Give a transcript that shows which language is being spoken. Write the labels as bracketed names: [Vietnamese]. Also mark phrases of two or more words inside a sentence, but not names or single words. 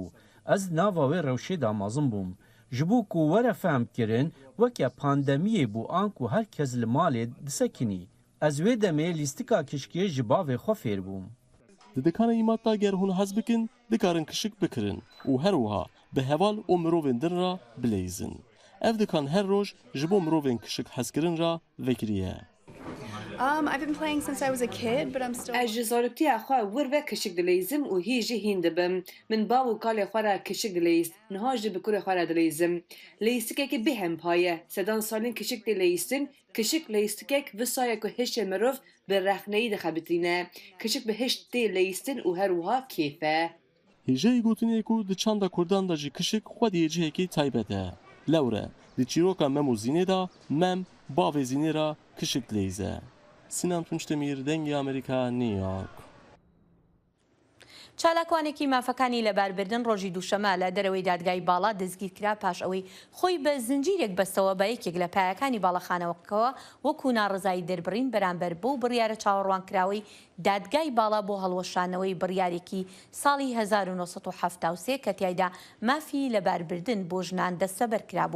[Kurdish] Ez nava wê rewşê da mezin bûm. Ji bo ku were fehm kirin weke pandemiyê bû an ku herkes li malê disekinî. Ez wê demê lîstika kişkê ji bavê xwe fêr bûm. Di dikana îmat da ger hûn hez bikin, dikarin kişik bikirin û her wiha bi heval û mirovên din ra bilêzin. Ev dikan her roj ji bo mirovên kişik hezkirin ra vekiriye. [English] I've been playing since I was a kid, but I'm still... [Kurdish] Ez ji zaroktiya xwe wir ve kişik dilêzim û hî jî hîn dibim. Min bav û kalê xwe re kişik dilêst, niha jî bi kurê xwe re dilêzim. Lêstikekê bêhem paye, sedan salên kişik tê lêstin, kişik lêstikek visaya ku hişê mirov bi rexneyî dixebitîne. Kişik bi hişt tê lêstin û her wiha kêf e. Hêjeyê gotinê ku di çanda Kurdan da jî kişik xwediyê cihekî taybet e. Lewre, di çîroka mem û zînê da mem bavê zînê ra kişik lêze. Sinan Tunç Demîr dengê Amerîka New York. [Central Kurdish] چالاکوانێکی مافەکانی لەباربردن ڕۆژی دووشەمە لە دەرەوەی دادگای باڵا دەستگیر کرا پاش ئەوەی خۆی بە زنجیرێک بەستەوە بە یەکێک لە پایەکانی باڵەخانەوەکەوە وەکو ناڕزایی دەربڕین بەرامبەر بۆ بڕیارە چاوەڕوانکراوەی دادگای باڵا بۆ هەڵوەشانەوەی بڕیارێکی ساڵی 1970 کە تیایدا مافی لەباربردن بۆ ژنان دەستەبەر کرابوو.